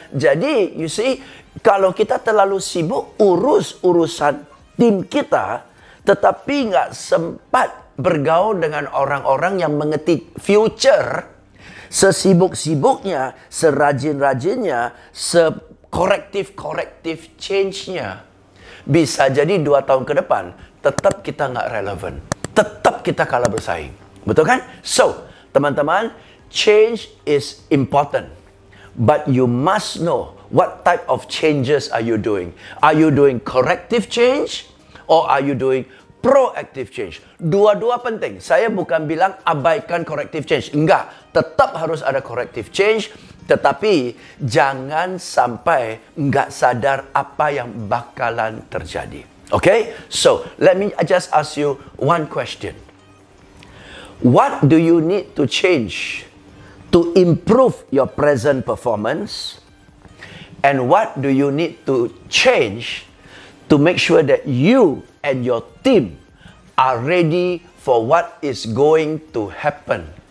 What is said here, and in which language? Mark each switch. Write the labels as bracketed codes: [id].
[id] Jadi, [en] you see, [id] kalau kita terlalu sibuk urus urusan tim kita, tetapi nggak sempat bergaul dengan orang-orang yang mengerti future, sesibuk-sibuknya, serajin-rajinnya, sekorektif change-nya, bisa jadi 2 tahun ke depan tetap kita nggak relevan, tetap kita kalah bersaing. Betul kan? [en] So, teman-teman, change is important, but you must know what type of changes are you doing. Are you doing corrective change or are you doing proactive change? [id] Dua-dua penting. Saya bukan bilang abaikan corrective change. Enggak. Tetap harus ada corrective change. Tetapi jangan sampai enggak sadar apa yang bakalan terjadi. [en] Okay? So, let me just ask you one question. What do you need to change to improve your present performance? And what do you need to change to make sure that you and your team are ready for what is going to happen